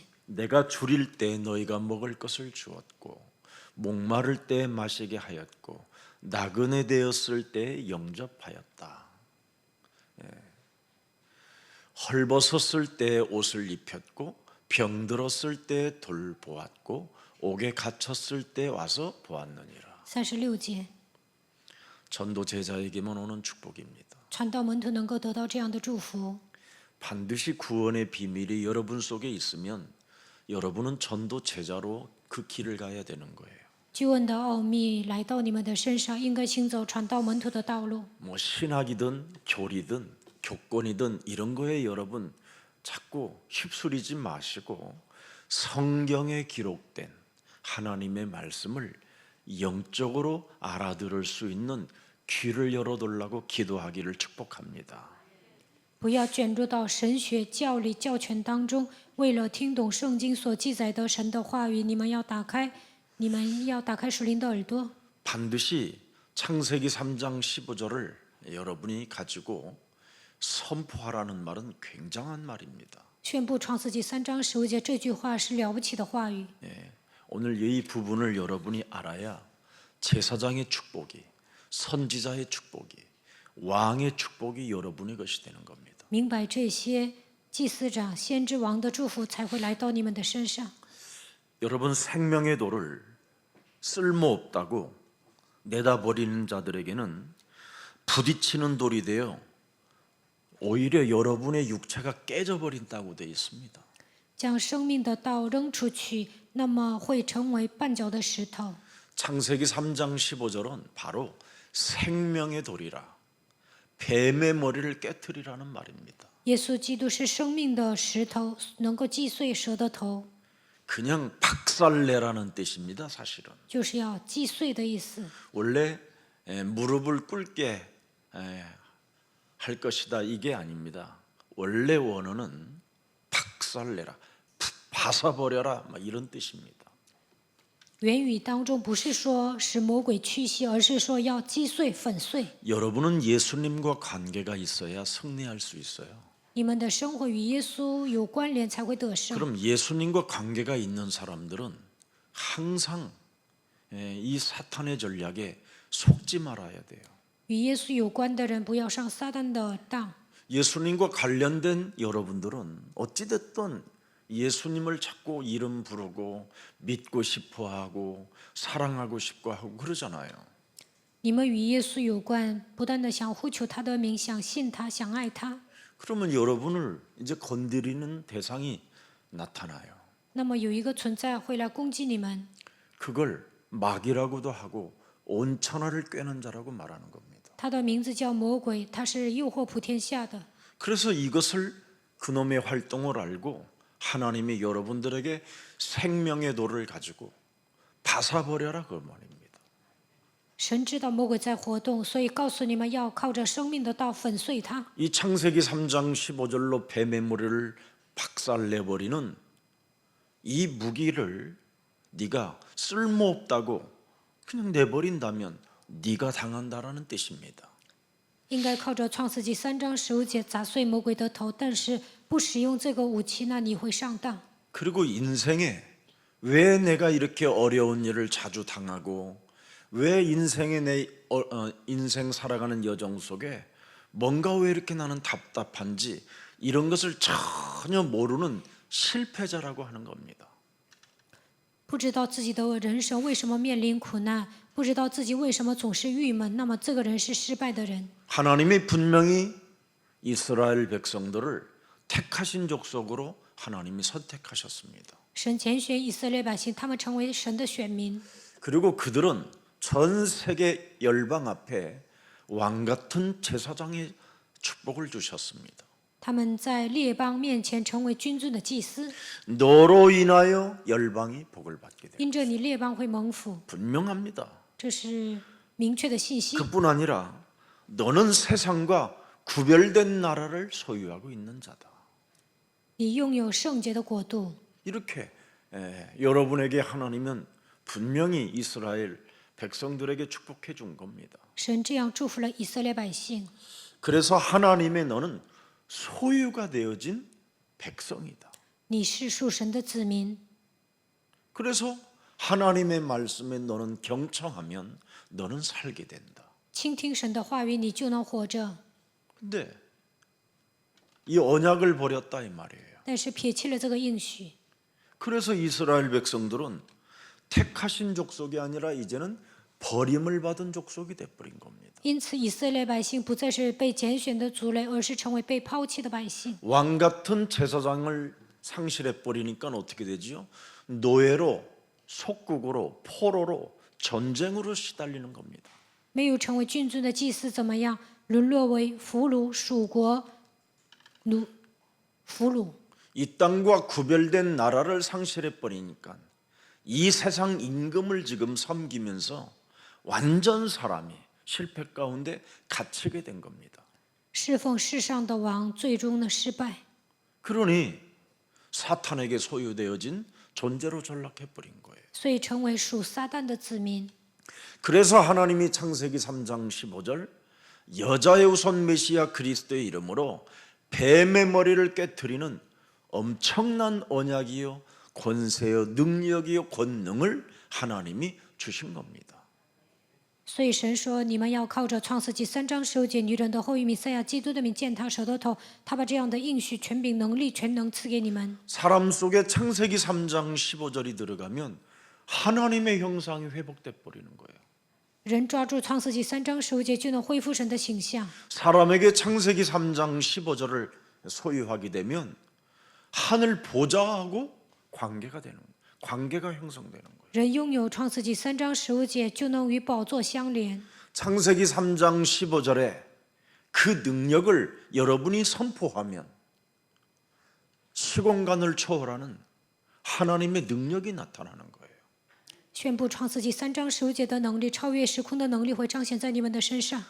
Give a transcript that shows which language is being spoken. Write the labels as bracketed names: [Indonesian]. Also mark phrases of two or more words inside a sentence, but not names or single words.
[Korean] 내가 줄일 때 너희가 먹을 것을 주었고 목마를 때 마시게 하였고 나그네 되었을 때 영접하였다. 헐벗었을 때 옷을 입혔고 병들었을 때 돌보았고 옥에 갇혔을 때 와서 보았느니라. [Chinese] 36节。 [Korean] 전도 제자에게만 오는 축복입니다. [Chinese] 传道门徒能够得到这样的祝福， [Korean] 반드시 구원의 비밀이 여러분 속에 있으면 여러분은 전도 제자로 그 길을 가야 되는 거예요. [Chinese] 救恩的奥秘来到你们的身上，应该行走传道门徒的道路。 [Korean] 뭐 신학이든 교리든 교권이든 이런 거에 여러분 자꾸 휩쓸리지 마시고 성경에 기록된 하나님의 말씀을 영적으로 알아들을 수 있는 귀를 열어달라고 기도하기를 축복합니다. [Chinese] 不要卷入到神学、教理、教权当中，为了听懂圣经所记载的神的话语，你们要打开属灵的耳朵。 [Korean] 반드시 창세기 3장 15절을 여러분이 가지고 선포하라는 말은 굉장한 말입니다. [Chinese] 宣布创世纪3章15节这句话是了不起的话语。 [Korean] 오늘 이 부분을 여러분이 알아야 제사장의 축복이, 선지자의 축복이, 왕의 축복이 여러분의 것이 되는 겁니다. [Chinese] 明白这些，祭司长、先知王的祝福才会来到你们的身上。 [Korean] 여러분 생명의 돌을 쓸모없다고 내다버리는 자들에게는 부딪히는 돌이 되어 오히려 여러분의 육체가 깨져버린다고 되어 있습니다. [Chinese] 将生命的道扔出去，那么会成为绊脚的石头。 [Korean] 창세기 3장 15절은 바로 생명의 돌이라 뱀의 머리를 깨트리라는 말입니다. [Chinese] 耶稣基督是生命的石头，能够击碎蛇的頭， [Korean] 그냥 박살내라는 뜻입니다. 사실은 [Chinese] 就是要击碎的意思。 [Korean] 원래 무릎을 꿇게 할 것이다 이게 아닙니다. 원래 원어는 박살내라, 파사버려라 이런 뜻입니다. [Chinese] 原语当中不是说使魔鬼屈膝，而是说要击碎、粉碎。 [Korean] 여러분은 예수님과 관계가 있어야 승리할 수 있어요. [Chinese] 你们的生活与耶稣有关联才会得胜。 [Korean] 그럼 예수님과 관계가 있는 사람들은 항상 이 사탄의 전략에 속지 말아야 돼요. [Chinese] 与耶稣有关的人不要上撒旦的当。 [Korean] 예수님과 관련된 여러분들은 어찌됐든 예수님을 자꾸 이름 부르고 믿고 싶어하고 사랑하고 싶고 하고 그러잖아요. [Chinese] 你们与耶稣有关，不断的想呼求他的名，想信他，想爱他。 [Korean] 그러면 여러분을 이제 건드리는 대상이 나타나요. [Chinese] 那么有一个存在会来攻击你们， [Korean] 그걸 마귀라고도 하고 온천하를 꿰는 자라고 말하는 겁니다. [Chinese] 他的名字叫魔鬼，他是诱惑普天下的。 [Korean] 그래서 이것을 그놈의 활동을 알고 하나님이 여러분들에게 생명의 돌을 가지고 바사버려라 그 말입니다. [Chinese] 神知道魔鬼在活动，所以告诉你们要靠着生命的道粉碎他。 [Korean] 이 창세기 3장 15절로 뱀의 머리를 박살내버리는 이 무기를 네가 쓸모없다고 그냥 내버린다면 네가 당한다라는 뜻입니다. [Chinese] 应该靠着创世纪3章15节砸碎魔鬼的头，但是不使用这个武器，那你会上当。 [Korean] 그리고 인생에 왜 내가 이렇게 어려운 일을 자주 당하고 왜 인생의 인생 살아가는 여정 속에 뭔가 왜 이렇게 나는 답답한지 이런 것을 전혀 모르는 실패자라고 하는 겁니다. [Chinese] 不知道自己的人生为什么面临苦难，不知道自己为什么总是郁闷，那么这个人是失败的人。 [Korean] 하나님이 분명히 이스라엘 백성들을 택하신 족속으로 하나님이 선택하셨습니다. [Chinese] 神拣选以色列百姓，他们成为神的选民。 [Korean] 그리고 그들은 전 세계 열방 앞에 왕 같은 제사장의 축복을 주셨습니다. [Chinese] 他们在列邦面前成为君尊的祭司， [Korean] 너로 인하여 열방이 복을 받게 됩니다. [Chinese] 因着你列邦会蒙福， [Korean] 분명합니다. [Chinese] 这是明确的信息。 [Korean] 그뿐 아니라 너는 세상과 구별된 나라를 소유하고 있는 자다. [Chinese] 你拥有圣洁的国度。 [Korean] 이렇게 여러분에게 하나님은 분명히 이스라엘 백성들에게 축복해 준 겁니다. [Chinese] 神这样祝福了以色列百姓， [Korean] 그래서 하나님의 너는 소유가 되어진 백성이다. [Chinese] 你是属神的子民。 [Korean] 그래서 하나님의 말씀에 너는 경청하면 너는 살게 된다. [Chinese] 倾听神的话语，你就能活着。 [Korean] 근데 이 언약을 버렸다 이 말이에요. [Chinese] 但是撇弃了这个应许， [Korean] 그래서 이스라엘 백성들은 택하신 족속이 아니라 이제는 버림을 받은 족속이 돼버린 겁니다. [Chinese] 因此以色列百姓不再是被拣选的族类，而是成为被抛弃的百姓。 [Korean] 왕 같은 제사장을 상실해 버리니까 어떻게 되지요? 노예로, 속국으로, 포로로, 전쟁으로 시달리는 겁니다. [Chinese] 没有成为君尊的祭司怎么样？沦落为俘虏、属国、俘虏。 [Korean] 이 땅과 구별된 나라를 상실해 버리니까 이 세상 임금을 지금 섬기면서 완전 사람이 실패 가운데 갇히게 된 겁니다. [Chinese] 侍奉世上的王，最终的失败。 [Korean] 그러니 사탄에게 소유되어진 존재로 전락해 버린 거예요. [Chinese] 所以成为属撒旦的子民。 [Korean] 그래서 하나님이 창세기 3장 15절 여자의 우선 메시아 그리스도의 이름으로 뱀의 머리를 깨트리는 엄청난 언약이요 권세요 능력이요 권능을 하나님이 주신 겁니다. [Chinese] 所以神说：“你们要靠着创世纪3章15节女人的后裔弥赛亚基督的名践踏蛇的头，他把这样的应许、权柄、能力、全能赐给你们。 [Korean] 사람 속에 창세기 3장 15절이 들어가면 하나님의 형상이 회복돼 버리는 거예요. [Chinese] 人抓住创世纪3章15节，就能恢复神的形象。 [Korean] 사람에게 창세기 3장 15절을 소유하게 되면 하늘 보좌하고 관계가 되는 거예요. 관계가 형성되는 거예요. [Chinese] 人拥有创世纪3章15节，就能与宝座相连。 [Korean] 창세기 3장 15절에 그 능력을 여러분이 선포하면 시공간을 초월하는 하나님의 능력이 나타나는 거예요. [Chinese] 宣布创世纪3章15节的能力，超越时空的能力会彰显在你们的身上。